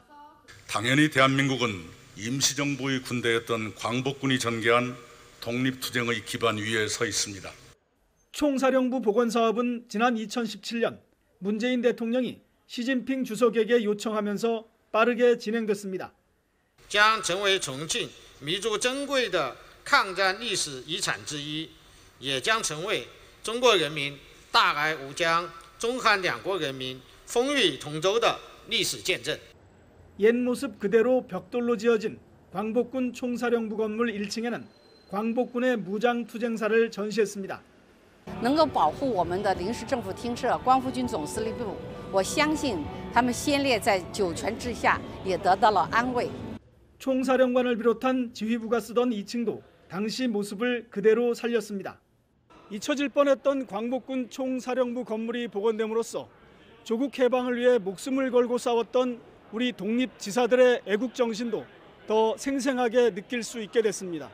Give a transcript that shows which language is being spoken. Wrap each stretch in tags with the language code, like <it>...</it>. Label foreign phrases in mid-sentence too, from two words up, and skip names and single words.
<ko>당연히 대한민국은 임시정부의 군대였던 광복군이 전개한 독립투쟁의 기반 위에 서 있습니다. 총사령부 복원 사업은 지난 2017년 문재인 대통령이 시진핑 주석에게 요청하면서 빠르게 진행됐습니다.</ko> <zh>将成为重庆弥足珍贵的抗战历史遗产之一，也将成为中国人民大爱无疆、中汉两国人民风雨同舟的历史见证。</zh> <ko>옛 모습 그대로 벽돌로 지어진 광복군 총사령부 건물 1층에는 광복군의 무장 투쟁사를 전시했습니다.</ko> <zh>能够保护我们的临时政府厅舍光复军总司令部，我相信他们先烈在九泉之下也得到了安慰。</zh> <ko>총사령관을 비롯한 지휘부가 쓰던 2층도 당시 모습을 그대로 살렸습니다. 잊혀질 뻔했던 광복군 총사령부 건물이 복원됨으로써 조국 해방을 위해 목숨을 걸고 싸웠던 우리 독립지사들의 애국 정신도 더 생생하게 느낄 수 있게 됐습니다.</ko>